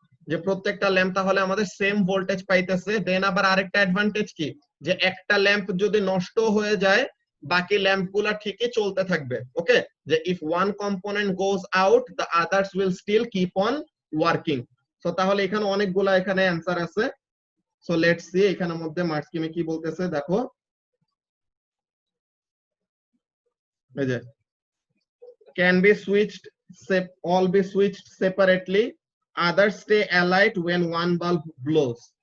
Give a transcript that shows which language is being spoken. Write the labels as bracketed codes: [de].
[bn] যে প্রত্যেকটা ল্যাম্প তাহলে আমাদের সেম ভোল্টেজ পাইতেছে। দেন আবার আরেকটা অ্যাডভান্টেজ কি? যে একটা ল্যাম্প যদি নষ্ট হয়ে যায় বাকি ল্যাম্পগুলা ঠিকই চলতে থাকবে। [en] Okay, যে if one component goes out the others will still keep on working. [bn] So তাহলে এখানে অনেকগুলা এখানে অ্যানসার আছে। সো লেটস সি এখানের মধ্যে মার্কস স্কিমে কি বলতেছে দেখো। এই যে [en] can be switched, all be switched separately, others stay alight when one bulb blows.